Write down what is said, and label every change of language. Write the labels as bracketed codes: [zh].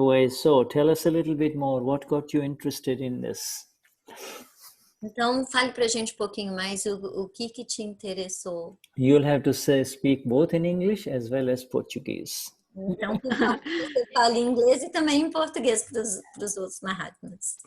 [en] So tell us a little bit more. What got you interested in this? [pt] Então, fale pra gente pouquinho mais o que te interessou. [en] You'll have to speak both in English as well as Portuguese. [pt] Então, por favor, você fala em inglês e também em português para os outros Mahatmas.